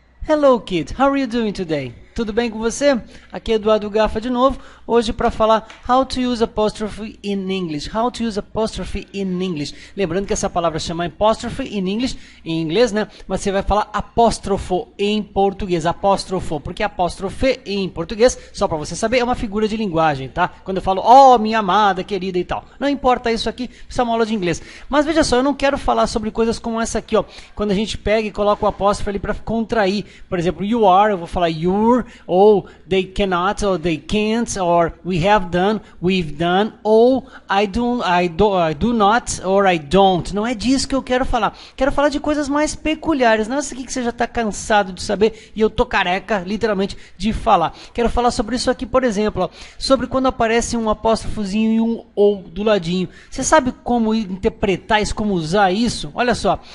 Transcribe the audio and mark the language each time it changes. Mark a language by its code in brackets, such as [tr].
[en] Hello kid, how are you doing today? [pt] Tudo bem com você? Aqui é Eduardo Gafa de novo, hoje para falar [en] how to use apostrophe in English. How to use apostrophe in English. [pt] Lembrando que essa palavra chama [en] apostrophe in English, [pt] em inglês, né? Mas você vai falar apóstrofo em português, apóstrofo, porque apóstrofe em português, só para você saber, é uma figura de linguagem, tá? Quando eu falo, oh, minha amada, querida e tal. Não importa isso aqui, isso é uma aula de inglês. Mas veja só, eu não quero falar sobre coisas como essa aqui, ó. Quando a gente pega e coloca o apóstrofo ali para contrair. Por exemplo, [en] you are, [pt] eu vou falar [en] you're, ou they cannot, or they can't, or we have done, we've done, ou I do not, or I don't. [pt] Não é disso que eu quero falar. Quero falar de coisas mais peculiares. Não é isso aqui que você já está cansado de saber e eu tô careca, literalmente, de falar. Quero falar sobre isso aqui, por exemplo, ó, sobre quando aparece um apóstrofozinho e um ou do ladinho. Você sabe como interpretar isso, como usar isso? Olha só.